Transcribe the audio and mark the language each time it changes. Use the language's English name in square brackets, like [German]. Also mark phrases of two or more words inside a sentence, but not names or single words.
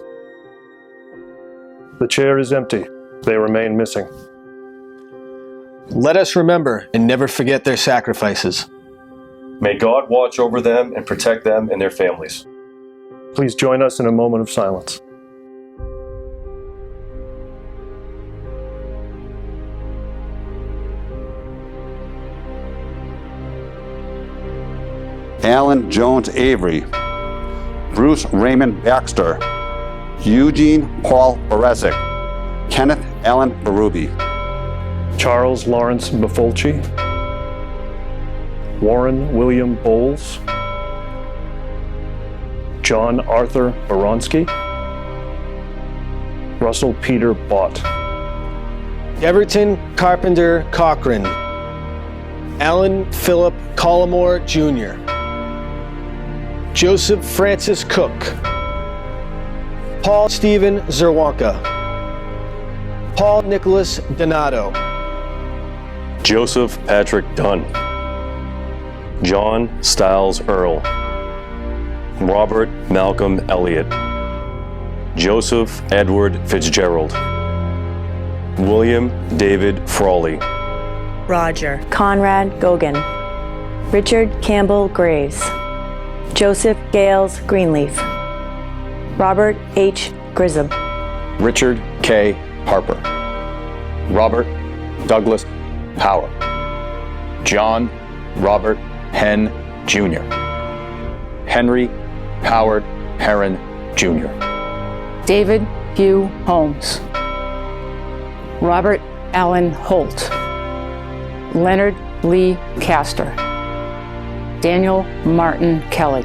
[English] The chair is empty. They remain missing. Let us remember and never forget their sacrifices. May God watch over them and protect them and their families. Please join us in a moment of silence. Alan Jones Avery, Bruce Raymond Baxter, Eugene Paul Berezik, Kenneth Allen Berube, Charles Lawrence Befolchi, Warren William Bowles, John Arthur Baronsky, Russell Peter Bott, Everton Carpenter Cochran, Alan Philip Collymore Jr., Joseph Francis Cook, Paul Stephen Zerwanka, Paul Nicholas Donato, Joseph Patrick Dunn, John Stiles Earl, Robert Malcolm Elliott, Joseph Edward Fitzgerald, William David Frawley, Roger Conrad Gogan, Richard Campbell Graves, Joseph Gales Greenleaf, Robert H. Grissom, Richard K. Harper, Robert Douglas Power, John Robert Henn Jr., Henry Howard Heron Jr., David Hugh Holmes, Robert Allen Holt, Leonard Lee Castor, Daniel Martin Kelly,